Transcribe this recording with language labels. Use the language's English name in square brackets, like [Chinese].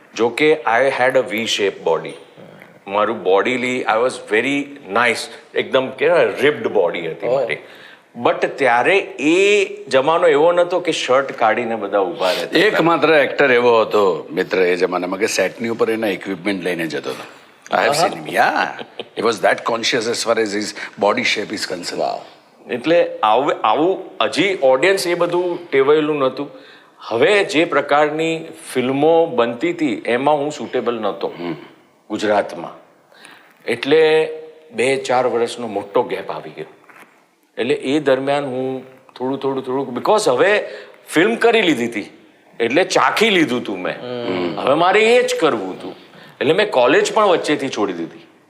[Gujarati] જો કે [English] I had a V shape body. [Gujarati] મારું bodily [English] I was very nice, [Gujarati] એકદમ કેવાય રિપ્ડ બોડી હતી મારી. બટ ત્યારે એ જમાનો એવો નતો કે શર્ટ કાઢીને બધા ઉભા રહેતા. એકમાત્ર એક્ટર એવો હતો મિત્ર એ જમાનામાં કે સેટની ઉપર એના ઇક્વિપમેન્ટ લઈને જતો હતો. [English] I have seen him. Yeah. He was that conscious as far as his body shape is concerned. Wow. [Gujarati] એટલે આવું હજી ઓડિયન્સ એ બધું ટેવાયેલું નહોતું. હવે જે પ્રકારની ફિલ્મો બનતી હતી એમાં હું સુટેબલ નહોતો ગુજરાતમાં. એટલે 2-4 વર્ષનો મોટો ગેપ આવી ગયો. એટલે એ દરમિયાન હું થોડું બિકોઝ હવે ફિલ્મ કરી લીધી હતી એટલે ચાખી લીધું હતું મેં. હવે મારે એ જ કરવું હતું. એટલે મેં કોલેજ પણ વચ્ચેથી છોડી દીધી.